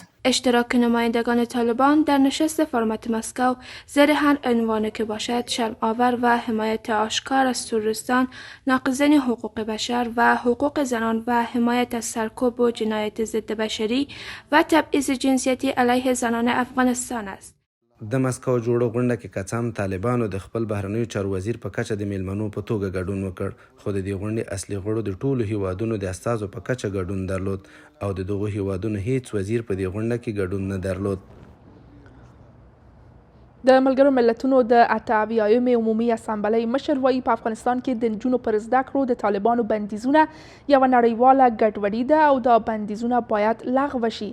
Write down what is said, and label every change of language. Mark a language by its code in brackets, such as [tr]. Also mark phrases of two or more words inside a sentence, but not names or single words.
[fa] اشتراک نمایندگان طالبان در نشست فرمت مسکو زیر هر عنوان که باشد شرم آور و حمایت آشکار از تروریستان، ناقضین حقوق بشر و حقوق زنان و حمایت از سرکوب و جنایت ضد بشری و تبعیض جنسیتی علیه زنان افغانستان است. [ps] د مسکو جوړو غونډه کې کڅام طالبانو د خپل بهرنیو چارو وزیر په کچه د میلمنو په توګه ګډون وکړ، خو د دې غونډې اصلي غړو د ټولو هیوادونو د استازو په کچه ګډون درلود او د دغو هیوادونو هیڅ وزیر په دې غونډه کې ګډون نه درلود. د ملګرو ملتونو د 78 عمومي اسامبلۍ مشر وایي په افغانستان کې د نجونو پر زده کړو د طالبانو بندیزونه یوه نړیواله ګډوډي ده او دا بندیزونه باید لغوه شي.